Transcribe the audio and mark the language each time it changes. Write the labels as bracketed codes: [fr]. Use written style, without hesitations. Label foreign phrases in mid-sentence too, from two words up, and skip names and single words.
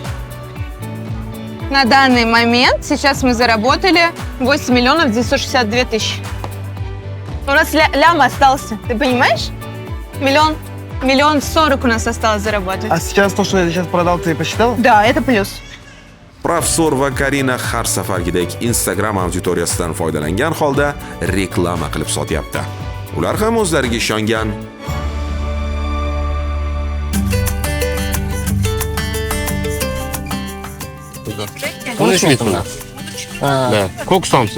[ru] На данный момент сейчас мы заработали 8 миллионов 962 тысячи. У нас лям остался, ты понимаешь? Миллион 40 у нас осталось заработать. А сейчас то, что я сейчас продал, ты посчитала? Да, это плюс. [uz] Professor va Karina har safargidek Instagram auditoriyasidan foydalangan holda reklama qilib sotyapti. Ular ham o'zlariga ishongan. Да. Ko'k somsa.